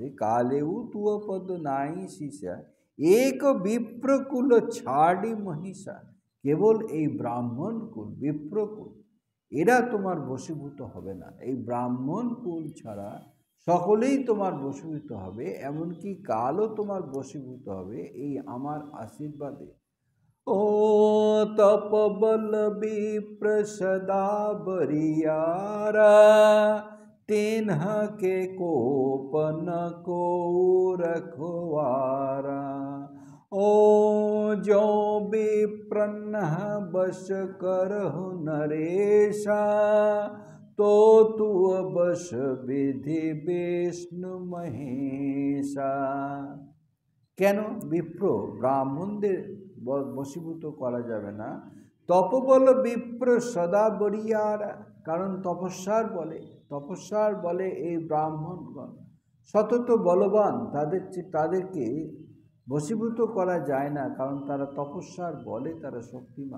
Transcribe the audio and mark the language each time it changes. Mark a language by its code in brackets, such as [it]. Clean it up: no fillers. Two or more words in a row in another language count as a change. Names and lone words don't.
[awa] कालेउ तुय पद नाहि सीसा, एक बिप्रकुल छाड़ि महिषा, [bn] কেবল এই ব্রাহ্মণ কুল, বিপ্রকুল, এরা তোমার বশীভূত হবে না। এই ব্রাহ্মণ কুল ছাড়া সকলেই তোমার বশীভূত হবে, এমনকি কালও তোমার বশীভূত হবে এই আমার আশীর্বাদে। [awa] ओ तपबल विप्र सदा बरियारा, तिन्ह के कोप न को रखवारा। ओ जो विप्रन बस करहु नरेशा, तो तू बस विधि विष्णु महेशा। [bn] কেন বিপ্র ব্রাহ্মণদের বশীভূত করা যাবে না? [awa] तपबल बिप्र सदा बरियारा, [bn] কারণ তপস্যার বলে এই ব্রাহ্মণগণ সতত বলবান, তাদেরকে বশীভূত করা যায় না, কারণ তারা তপস্যার বলে তারা শক্তিমান।